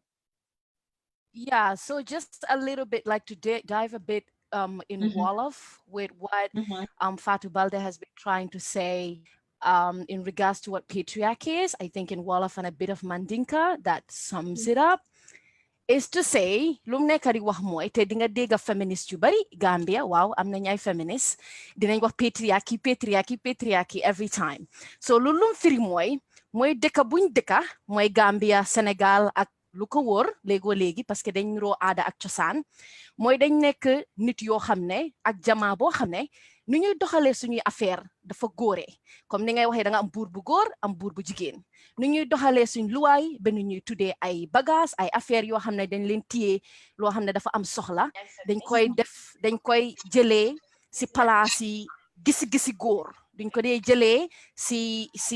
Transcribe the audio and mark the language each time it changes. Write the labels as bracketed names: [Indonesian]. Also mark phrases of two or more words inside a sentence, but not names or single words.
[English] Yeah, so just a little bit, like to dive a bit in Wolof with what Fatou Balde has been trying to say in regards to what patriarchy is. I think in Wolof and a bit of Mandinka that sums it up. Is to say, [Wolof] lum nekk di wax mooy te di nga dégg feminist yu bari Gambia, waaw am nañ ay feminist dinañ wax [English] patriarchy every time. [Wolof] So lum firi mooy dëkka buñ dëkka mooy Gambia, Sénégal ak lu ko wóor léegoo léegi [French] parce que [Wolof] dañ niroo aada ak cosaan mooy dañ nekk nit yoo xam ne ak jamaa boo xam ne nu ñuy doxalee suñuy affaire dafa góore comme ni ngay waxee da nga am buur bu góor am buur bu jigéen nu ñuy doxalee suñ luwaay ba nu ñuy tuddee ay bagage ay affaire yoo xam ne dañ leen téye loo xam ne dafa am soxla dañ koy jëlee si palaas yi gisi góor duñ ko dee jëlee si